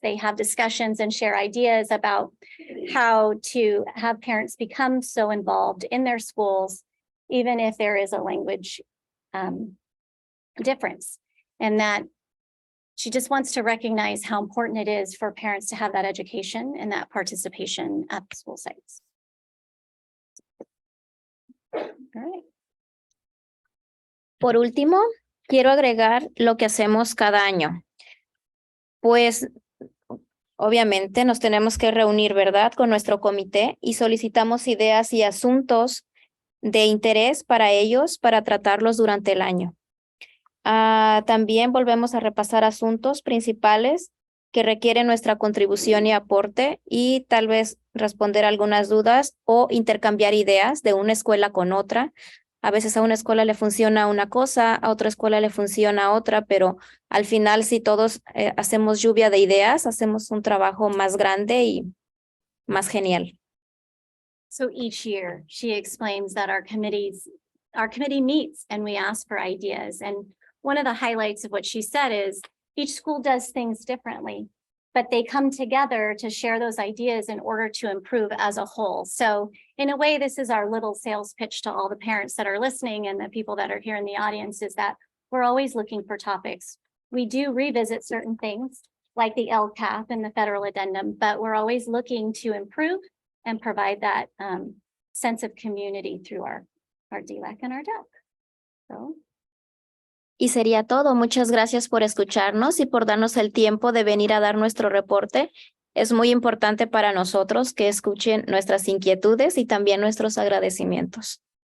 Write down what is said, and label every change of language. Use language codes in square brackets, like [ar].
[en] They have discussions and share ideas about how to have parents become so involved in their schools, even if there is a language difference. And that she just wants to recognize how important it is for parents to have that education and that participation at the school sites. All right. [es] Por último, quiero agregar lo que hacemos cada año. Pues, obviamente, nos tenemos que reunir, ¿verdad?, con nuestro comité y solicitamos ideas y asuntos de interés para ellos para tratarlos durante el año. También volvemos a repasar asuntos principales que requieren nuestra contribución y aporte y tal vez responder algunas dudas o intercambiar ideas de una escuela con otra. A veces a una escuela le funciona una cosa, a otra escuela le funciona otra, pero al final si todos hacemos lluvia de ideas, hacemos un trabajo más grande y más genial. [en] So each year she explains that our committee meets and we ask for ideas. And one of the highlights of what she said is each school does things differently, but they come together to share those ideas in order to improve as a whole. So in a way, this is our little sales pitch to all the parents that are listening and the people that are here in the audience, is that we're always looking for topics. We do revisit certain things like the LCAP and the federal addendum, but we're always looking to improve and provide that sense of community through our DLAC and our DELC. So. [es] Y sería todo. Muchas gracias por escucharnos y por darnos el tiempo de venir a dar nuestro reporte. Es muy importante para nosotros que escuchen nuestras inquietudes y también nuestros agradecimientos.